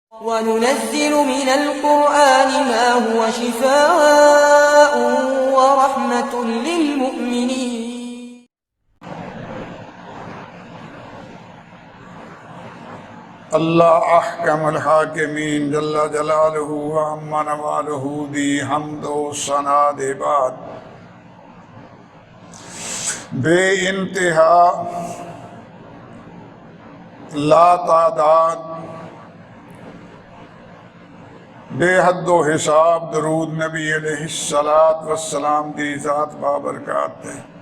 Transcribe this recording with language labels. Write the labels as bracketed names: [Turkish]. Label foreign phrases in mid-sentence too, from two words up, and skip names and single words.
[Arabic] وننزل من القرآن ما هو شفاء و رحمة للمؤمنين. الله أحكم الحاكمين جل جلاله و عم نواله [Punjabi] دی حمد و ثنا دے بعد بے انتہا لا تعداد بے حد حساب درود نبی [Arabic] عليه الصلاة والسلام [Punjabi] دی ذات بابرکات ہے.